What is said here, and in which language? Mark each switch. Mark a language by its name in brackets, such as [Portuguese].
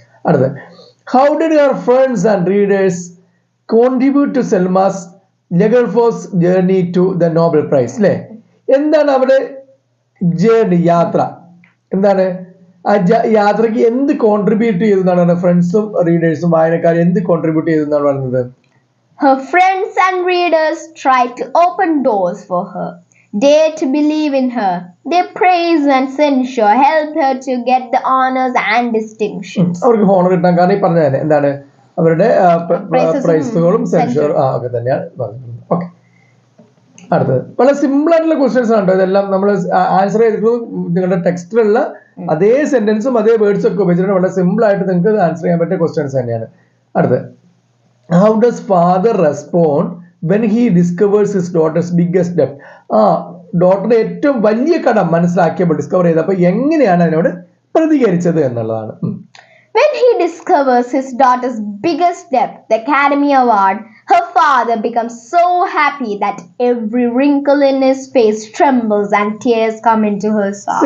[English] അടുത്ത, how did your friends and readers contribute to Selma's Lagerfors journey to the Nobel Prize? [Malayalam] അല്ലേ, എന്താണ് അവിടെ journey, യാത്ര, എന്താണ് ആ യാത്രയ്ക്ക് എന്ത് കോൺട്രിബ്യൂട്ട് ചെയ്തെന്നാണ് ഫ്രണ്ട്സും റീഡേഴ്സും വായനക്കാരും എന്ത് കോൺട്രിബ്യൂട്ട് ചെയ്തെന്നാണ് പറയുന്നത്? [English] Her friends and readers tried to open doors for her, dare to believe in her. Their praise and censure helped her to get the honors and distinctions. [Malayalam] അവർക്ക് ഹോണർ കിട്ടാൻ കാരണം ഈ പറഞ്ഞ എന്താണ്, അവരുടെ പ്രൈസുകളും സെൻഷറും ഒക്കെ തന്നെയാണ് പറഞ്ഞത്. ഓക്കെ, അടുത്തത് വളരെ സിമ്പിൾ ആയിട്ടുള്ള ക്വസ്റ്റ്യൻസ് ആണ്. ഇതെല്ലാം നമ്മൾ ആൻസർ ചെയ്തിട്ട് നിങ്ങളുടെ ടെക്സ്റ്റിലുള്ള അതേ സെന്റൻസും അതേ വേർഡ്സും ഒക്കെ ഉപയോഗിച്ചിട്ട് വളരെ സിമ്പിൾ ആയിട്ട് നിങ്ങൾക്ക് ആൻസർ ചെയ്യാൻ പറ്റിയ ക്വസ്റ്റ്യൻസ് തന്നെയാണ്. [English] അടുത്തത്, how does father respond when he discovers his daughters biggest ഡെപ്റ്റ്? [Malayalam] ഡോട്ടറുടെ ഏറ്റവും വലിയ കടം മനസ്സിലാക്കിയപ്പോൾ, ഡിസ്കവർ ചെയ്തപ്പോൾ എങ്ങനെയാണ് അതിനോട് പ്രതികരിച്ചത് എന്നുള്ളതാണ്. [English] When he discovers his daughter's biggest debt, the Academy Award, her father becomes so happy that every wrinkle in his face trembles and tears come into her eyes.